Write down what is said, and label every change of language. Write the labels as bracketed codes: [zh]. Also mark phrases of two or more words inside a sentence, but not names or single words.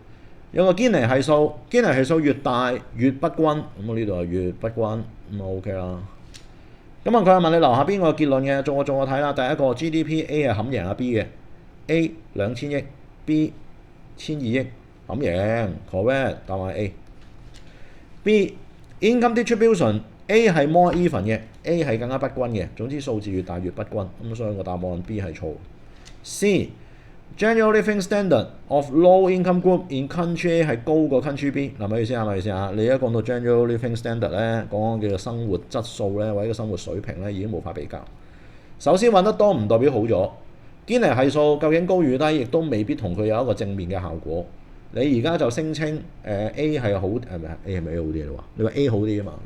[yue] 有個堅尼係數，堅尼係數越大越不均，咁我呢度係越不均，咁啊 OK 啦。咁啊，佢係問你留下邊個結論嘅？做我睇啦。第一個 GDP A 係冚贏阿 B 嘅 ，A 2000億 ，B 1200億，冚贏 correct， 答案係 A。B [en] income distribution [yue] A 係 [en] more even [yue] 嘅 ，A 係更加不均嘅。總之數字越大越不均，咁所以個答案 B 係錯。C [en] general living standard of low income group in country A [yue] 係高過 [en] country B。 [yue] 嗱，咪意思啊？你而家講到 [en] general living standard [yue] 咧，講叫做生活質素咧，或者個生活水平咧，已經無法比較。首先揾得多唔代表好咗，堅尼係數究竟高與低，亦都未必同佢有一個正面嘅效果。你而家就聲稱A 係好係咪 A 係咪 A 好啲你話？你話 A 好啲啊嘛？